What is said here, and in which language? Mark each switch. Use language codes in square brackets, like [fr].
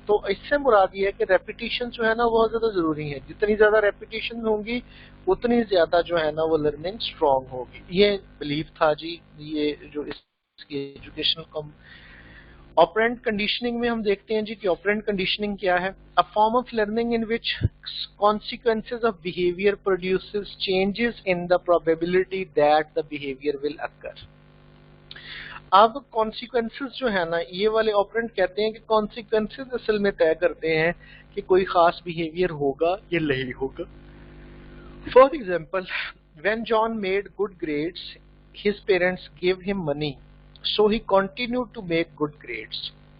[hi] तो इससे मुराद ये है कि रेपिटेशन जो है ना बहुत ज्यादा जरूरी है। जितनी ज्यादा रेपिटेशन होंगी उतनी ज्यादा जो है ना वो लर्निंग स्ट्रांग होगी। ये बिलीफ था जी। ये जो इसकी एजुकेशनल ऑपरेंट कंडीशनिंग में हम देखते हैं जी कि ऑपरेंट कंडीशनिंग क्या है। [en] A form of learning in which consequences of behavior produces changes in the probability that the behavior will occur। [hi] अब कॉन्सिक्वेंसेस जो है ना, ये वाले ऑपरेंट कहते हैं कि कॉन्सिक्वेंसेस असल में तय करते हैं कि कोई खास बिहेवियर होगा या नहीं होगा। [en] For example, when John made good grades his parents give him money, so he continued to make good grades.